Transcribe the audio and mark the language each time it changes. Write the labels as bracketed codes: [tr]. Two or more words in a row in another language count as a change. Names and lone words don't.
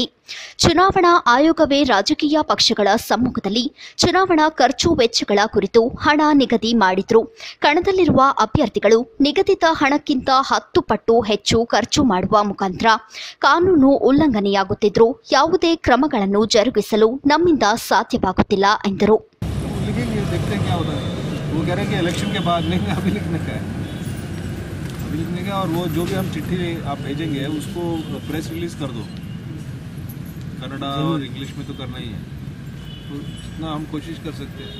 [kn] ಚುನಾವಣಾ ಆಯೋಗವೇ ರಾಜಕೀಯ ಪಕ್ಷಗಳ ಸಮ್ಮುಖದಲ್ಲಿ ಚುನಾವಣಾ ಖರ್ಚು ವೆಚ್ಚಗಳ ಕುರಿತು ಹಣ ನಿಗದಿ ಮಾಡಿದ್ರು. ಕಣದಲ್ಲಿರುವ ಅಭ್ಯರ್ಥಿಗಳು ನಿಗದಿತ ಹಣಕ್ಕಿಂತ 10 ಪಟ್ಟು ಹೆಚ್ಚು ಖರ್ಚು ಮಾಡುವ ಮುಖಾಂತರ ಕಾನೂನು ಉಲ್ಲಂಘನೆಯಾಗುತ್ತಿದ್ರು ಯಾವುದೇ ಕ್ರಮಗಳನ್ನು ಜರುಗಿಸಲು ನಮ್ಮಿಂದ ಸಾಧ್ಯವಾಗುತ್ತಿಲ್ಲ ಎಂದರು. [hi] इलेक्शन के बाद नहीं, अभी लिखने का है, अभी लिखने का। और वो जो भी हम चिट्ठी आप भेजेंगे उसको [en] press release [hi] कर दो, कन्नड़ा और इंग्लिश में तो करना ही है, तो जितना हम कोशिश कर सकते हैं।